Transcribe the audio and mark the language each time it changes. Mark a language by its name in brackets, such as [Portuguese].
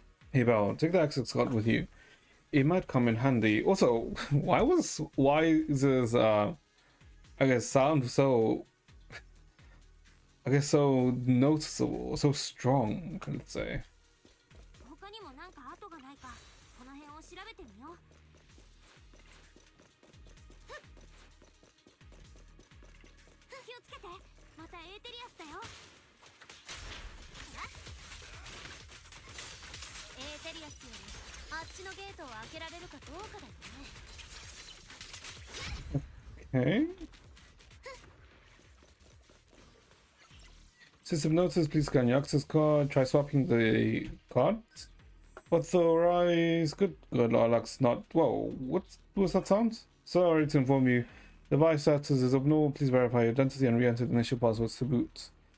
[English] Hey, Belle, take the access card with you. It might come in handy. Also, why is this I guess sound so I guess so noticeable, so strong, let's say. [Japanese] 他にもなんか跡がないかこの辺を調べてみよう。気をつけて、またエーテリアスだよ。エーテリアスよりあっちのゲートを開けられるかどうかだよね。 [English] Okay. System notice, please scan your access card. Try swapping the cards. Authorize. Good luck's not. Whoa, what was that sound? Sorry to inform you. The device status is abnormal. Please verify your identity and re-enter the initial passwords to boot.